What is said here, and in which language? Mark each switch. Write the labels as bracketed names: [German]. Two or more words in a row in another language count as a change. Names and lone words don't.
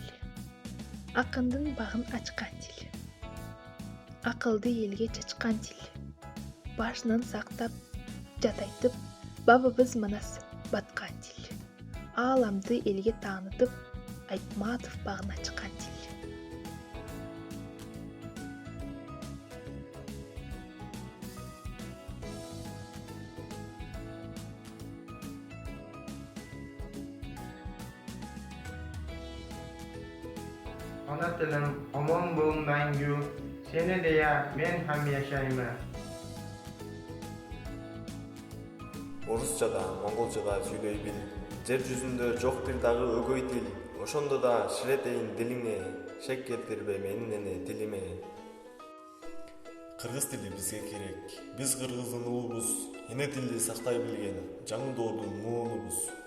[Kyrgyz] Акындын багын ачкан тил. Акылды элге чачкан тил. Башынан сактап, жатайтып, бабабыз манас баткан тил. Ааламды элге таанытып, Айтматов багын ачкан тил. [Uzbek] Ana tilim omon bol mangu, seni deya men ham yaşayman. [Kyrgyz] Орусчада, монголчада сүйлөй бил. Жер жүзүндө жок бир дагы өгөй тил. Ошондо да ширетейин дилиңе, шек келтирбе менин эне тилиме. Кыргыз тили бизге керек. Биз кыргыздын уулубуз, эне тилди сактай билген жаңы доордун муунубуз.